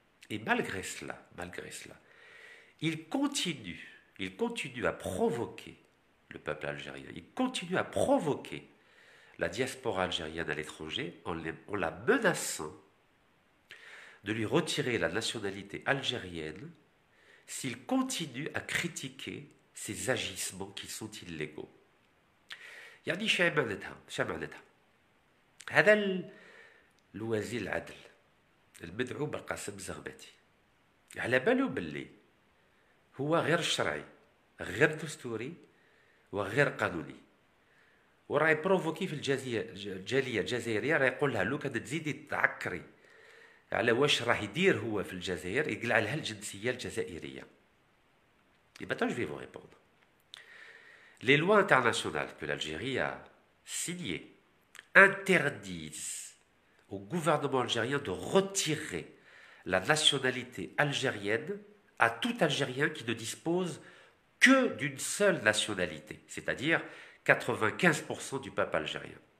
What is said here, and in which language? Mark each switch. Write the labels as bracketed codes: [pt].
[fr] Et malgré cela, il continue à provoquer le peuple algérien, il continue à provoquer la diaspora algérienne à l'étranger en la menaçant de lui retirer la nationalité algérienne s'il continue à critiquer ses agissements qui sont illégaux. [ar] يعني شو معناتها هذا الوزير العدل المدعو بالقاسم الزغماتي على باله باللي هو غير شرعي غير دستوري وغير قانوني، وراه يبروفوكي في الجاليه الجزائريه، راه يقول لها لو كان تزيدي تعكري على واش راه يدير هو في الجزائر يقلع لها الجنسيه الجزائريه. [fr] Et maintenant je vais vous répondre. Les lois internationales que l'Algérie a signées interdisent au gouvernement algérien de retirer la nationalité algérienne à tout Algérien qui ne dispose que d'une seule nationalité, c'est-à-dire 95% du peuple algérien.